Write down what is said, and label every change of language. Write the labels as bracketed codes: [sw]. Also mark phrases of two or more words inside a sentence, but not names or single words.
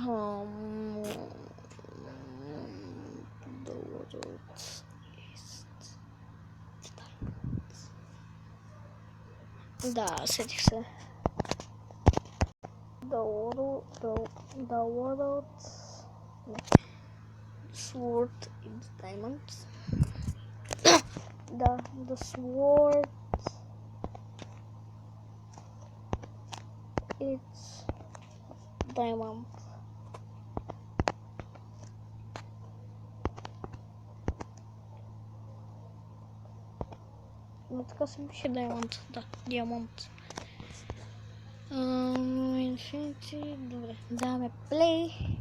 [bg] да, сетих се. [en] The world sword in diamonds. The sword it's diamond. [bg] Но така се пише diamond, да, диамант. Infinity, добре, даваме play.